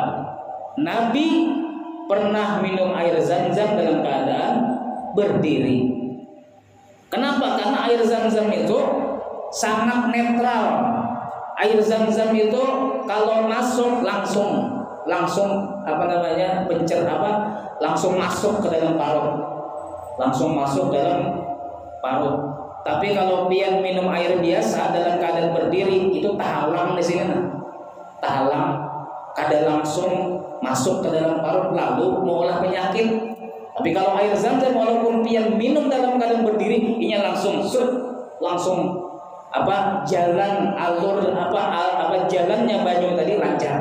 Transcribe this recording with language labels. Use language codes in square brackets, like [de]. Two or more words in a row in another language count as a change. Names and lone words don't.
[id] Nabi pernah minum air zam-zam dalam keadaan berdiri. Kenapa? Karena air zam-zam itu sangat netral. Air zam-zam itu kalau masuk langsung langsung masuk ke dalam parut, Tapi kalau pian minum air biasa dalam keadaan berdiri, itu tahalang di sini, tahalang, kada langsung masuk ke dalam parut lalu mengolah penyakit. Tapi kalau air zam-zam walaupun pian minum dalam keadaan berdiri, ini langsung jalan alur jalannya banyu tadi wajar.